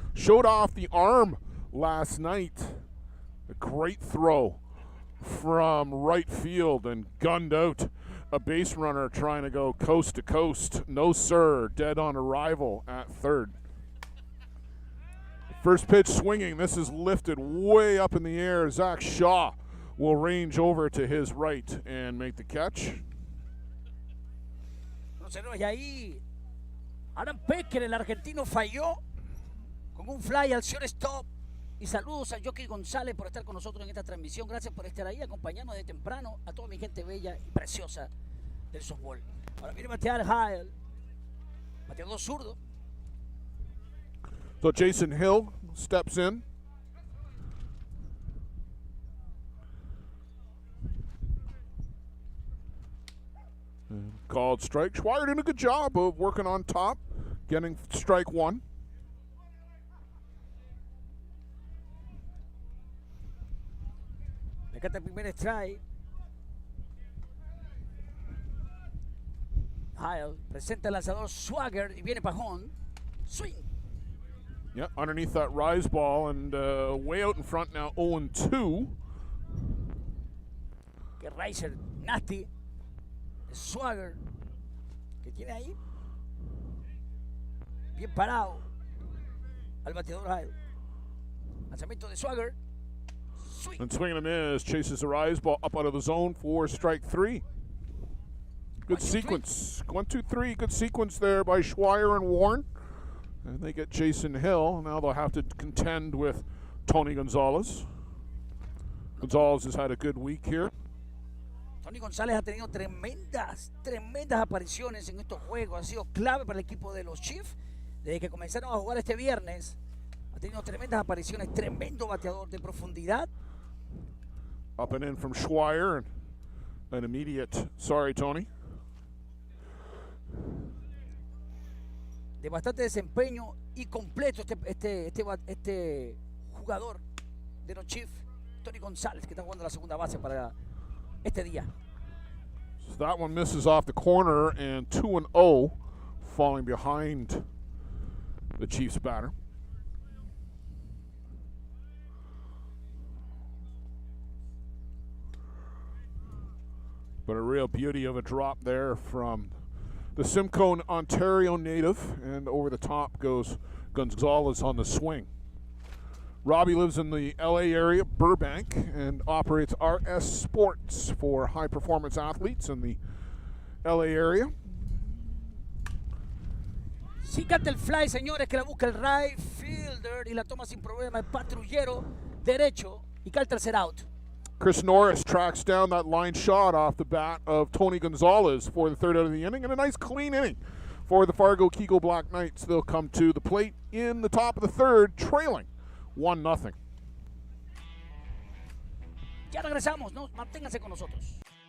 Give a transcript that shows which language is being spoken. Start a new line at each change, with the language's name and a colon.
English: Showed off the arm last night. A great throw from right field and gunned out a base runner trying to go coast to coast. No sir, dead on arrival at third. First pitch swinging. This is lifted way up in the air. Zach Shaw will range over to his right and make the catch.
Spanish: Y ahí Alan Pecker, el argentino, falló con un fly al shortstop. Y saludos a Jockey González por estar con nosotros en esta transmisión. Gracias por estar ahí, acompañarnos de temprano, a toda mi gente bella y preciosa del softball. Ahora viene batear Hyle, bateador zurdo.
English: So Jason Hill steps in. And called strike. Schweier did a good job of working on top, getting strike 1.
Spanish: Acá está el primer strike. Hyle presenta el lanzador Swagger y viene Pajón.
English: Swing. Yeah, underneath that rise ball and way out in front now, 0-2. Que Riser nasty.
Spanish: Swagger, que tiene ahí bien parado al bateador Hyle. Lanzamiento de Swagger.
English: Swing. And swing and a miss. Chases the rise ball up out of the zone for strike 3. Good sequence. 1-2-3. Good sequence there by Schweier and Warren. And they get Jason Hill. Now they'll have to contend with Tony Gonzalez. Gonzalez has had a good week here.
Spanish: Tony González ha tenido tremendas apariciones en estos juegos. Ha sido clave para el equipo de los Chiefs. Desde que comenzaron a jugar este viernes, ha tenido tremendas apariciones. Tremendo bateador de profundidad.
English: Up and in from Schweier. And an immediate, sorry, Tony.
Spanish: de bastante desempeño y completo este jugador de los Chiefs, Tony González, que está jugando la segunda base para este día.
English: So that one misses off the corner, and 2-0 falling behind the Chiefs batter. But a real beauty of a drop there from the Simcoe, Ontario native, and over the top goes Gonzalez on the swing. Robbie lives in the LA area, Burbank, and operates RS Sports for high-performance athletes in the LA area.
Spanish: Sí canta el fly, señores, que la busca el right fielder y la toma sin problema el patrullero derecho y cae el tercer out.
English: Chris Norris tracks down that line shot off the bat of Tony Gonzalez for the third out of the inning, and a nice clean inning for the Fargo Kegel Black Knights. They'll come to the plate in the top of the third, trailing 1-0.
Spanish: Ya regresamos, ¿no? Manténganse con nosotros.